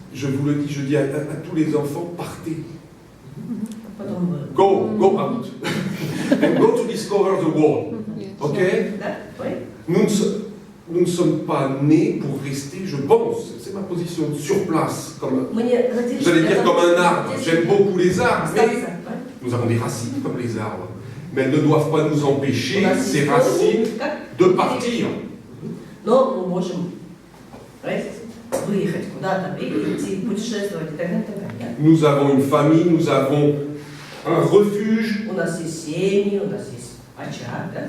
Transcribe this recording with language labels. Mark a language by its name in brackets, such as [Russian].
[French] je vous le dis, je dis à tous les enfants, partez. [English] Go out. And go to discover the world. Ok? [French] Nous ne sommes pas nés pour rester, je pense, c'est ma position, sur place, j'allais dire comme un arbre. J'aime beaucoup les arbres, mais nous avons des racines comme les arbres. Mais elles ne doivent pas nous empêcher, ces racines, de partir. [Russian] Но мы можем выехать куда-то, идти, путешествовать и так далее. [French] Nous avons une famille, nous avons un refuge. [Russian] У нас есть семьи, у нас есть очаг.